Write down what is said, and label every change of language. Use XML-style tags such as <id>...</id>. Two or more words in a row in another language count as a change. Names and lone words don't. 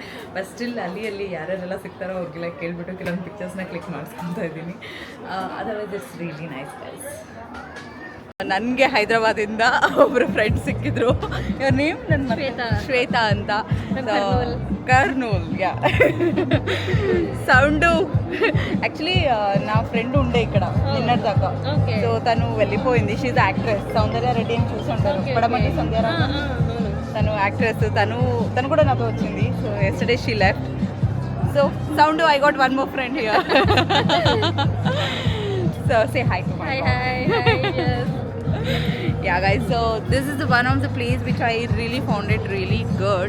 <en>but still</en> <kn>ಅಲ್ಲಿ ಯಾರ್ಯಾರೆಲ್ಲ ಸಿಗ್ತಾರೋ ಅವ್ರಿಗೆಲ್ಲ ಕೇಳಿಬಿಟ್ಟು ಕೆಲವೊಂದು ಪಿಕ್ಚರ್ಸ್ನ ಕ್ಲಿಕ್ ಮಾಡಿಸ್ಕೊತಾ ಇದ್ದೀನಿ.</kn> <en>otherwise it's really nice guys.</en> <kn>ನನಗೆ ಹೈದ್ರಾಬಾದಿಂದ ಒಬ್ಬರು ಫ್ರೆಂಡ್ ಸಿಕ್ಕಿದ್ರು. ಇವ್ರ ನೇಮ್ ನನ್ನ ಶ್ವೇತಾ ಅಂತ. ಕರ್ನೂಲ್ ಯಾ ಸೌಂಡು</kn> <te>యాక్చువల్లీ నా ఫ్రెండ్ ఉండే ఇక్కడ నిన్నటిదాకా. సో తను వెళ్ళిపోయింది.</te> <en>she's actress.</en> <te>సౌందర్య రెడ్డి అని చూసి ఉంటారు, పడమటి సంధ్యారా. తను యాక్ట్రెస్. తను కూడా నాతో వచ్చింది.</te> <en>so yesterday she left. so sound I got one more friend here. so say hi to my. Yes. Yeah guys, so this is one of the place which I really found it really good.</en>